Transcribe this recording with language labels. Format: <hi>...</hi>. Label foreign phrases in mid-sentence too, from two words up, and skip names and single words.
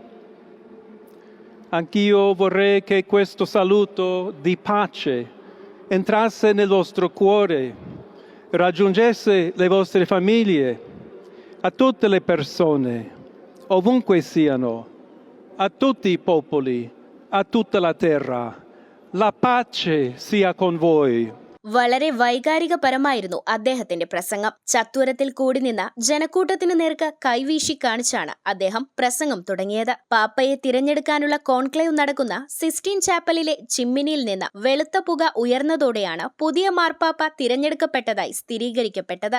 <it>Anch'io vorrei che questo saluto di pace entrasse nel vostro cuore, raggiungesse le vostre famiglie, a tutte le persone, ovunque siano, a tutti i popoli, a tutta la terra. La pace sia con voi.</it> <ml>വളരെ വൈകാരികപരമായിരുന്നു അദ്ദേഹത്തിന്റെ പ്രസംഗം. ചത്വരത്തിൽ കൂടി നിന്ന ജനക്കൂട്ടത്തിനു നേർക്ക് കൈവീശി കാണിച്ചാണ് അദ്ദേഹം പ്രസംഗം തുടങ്ങിയത്. പാപ്പയെ തിരഞ്ഞെടുക്കാനുള്ള കോൺക്ലേവ് നടക്കുന്ന സിസ്റ്റീൻ ചാപ്പലിലെ ചിമ്മിനിയിൽ നിന്ന് വെളുത്ത പുക ഉയർന്നതോടെയാണ് പുതിയ മാർപ്പാപ്പ തിരഞ്ഞെടുക്കപ്പെട്ടതായി സ്ഥിരീകരിക്കപ്പെട്ടത്.</ml>